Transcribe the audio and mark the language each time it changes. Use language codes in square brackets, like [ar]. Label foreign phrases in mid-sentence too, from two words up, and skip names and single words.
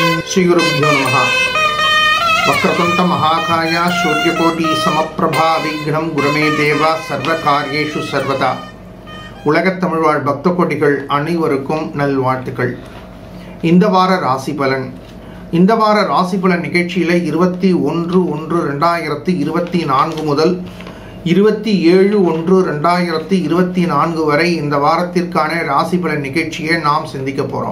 [sa] श्रीगुरुभ्यो नमः। वक्रतुण्ड महाकाय सूर्यकोटि समप्रभा विघ्नं गुरुमे देव सर्वकार्येषु सर्वदा। [ta] உலகத்தமிழ் வாழ் பக்த கோடிகள் அனைவருக்கும் நல்வாழ்த்துக்கள். இந்த வார ராசி பலன். இந்த வார ராசி பலன் நிகழ்ச்சியில் 21/1/2024 முதல் 27/1/2024 வரை இந்த வாரத்திற்கான ராசி பலன் நிகழ்ச்சியை நாம் சிந்திக்க போகிறோம்.